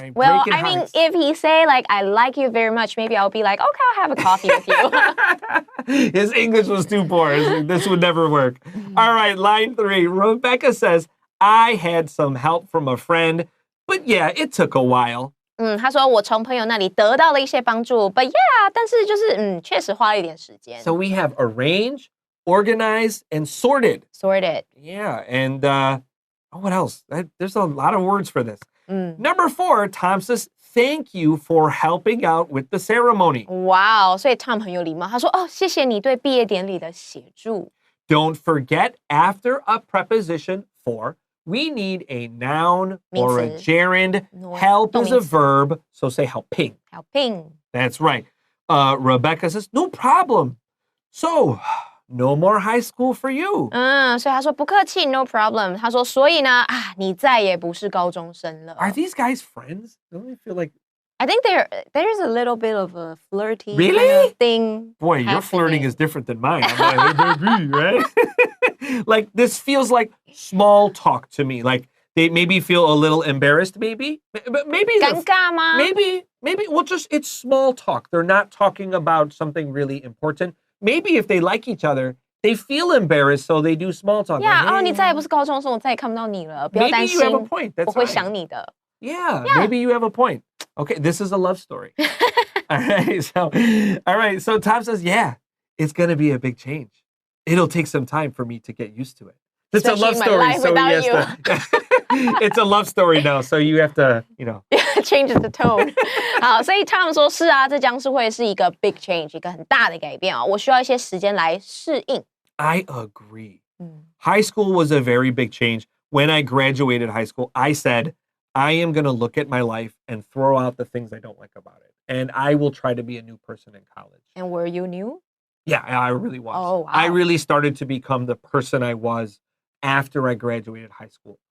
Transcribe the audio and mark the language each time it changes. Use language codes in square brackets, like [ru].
[en] Well, I mean, if he say like, I like you very much, maybe I'll be like, okay, I'll have a coffee with you. His English was too poor. This would never work. All right, line 3. Rebecca says, I had some help from a friend, but yeah, it took a while. [zh] 他说我从朋友那里得到了一些帮助 [en] but yeah, [zh] 但是就是确实花了一点时间 [en] So we have arranged, organized, and sorted. Sorted. Yeah, and what else? There's a lot of words for this. Number 4, Tom says, thank you for helping out with the ceremony. Wow, [zh] 所以 Tom 很有礼貌，他说谢谢你对毕业典礼的协助 [en] Don't forget, after a preposition for, we need a noun or a [zh] 名词 [en] gerund. Help is a [zh] 动名词 [en] verb, so say helping. helping That's right. Rebecca says, no problem. So, no more high school for you. [zh] 所以他说不客气 [en] no problem [zh] 他说所以呢你再也不是高中生了 [en] Are these guys friends? Don't they feel like... I think there's a little bit of a flirty Really? kind of thing Boy, your flirting is different than mine. I'm like, right? Like, this feels like small talk to me. Like, they maybe feel a little embarrassed, maybe. But maybe... [zh] 尴尬吗 [en] Maybe, well, just, it's small talk. They're not talking about something really important. Maybe if they like each other, they feel embarrassed, so they do small talk. Yeah, like, hey, [zh] 你再也不是高中生我再也看不到你了不要担 [en] maybe [zh] 心 [en] you have a point. [zh] 我 [en] That's [zh] 会 [en] fine. [zh] 想你的 [en] Yeah, maybe you have a point. Okay, this is a love story. All right, so Tom says, yeah, it's going to be a big change. It'll take some time for me to get used to it. It's a love Especially my story, life so he without has to... It's a love story now, so you have to, you know... changes the tone [zh] 好所以 Tom 说是啊这将是会是一个 [en] big change [zh] 一个很大的改变我需要一些时间来适应 [en] I agree. High school was a very big change. When I graduated high school, I said, I am going to look at my life and throw out the things I don't like about it. And I will try to be a new person in college. And were you new? Yeah, I really was. Oh, wow. I really started to become the person I was after I graduated high school.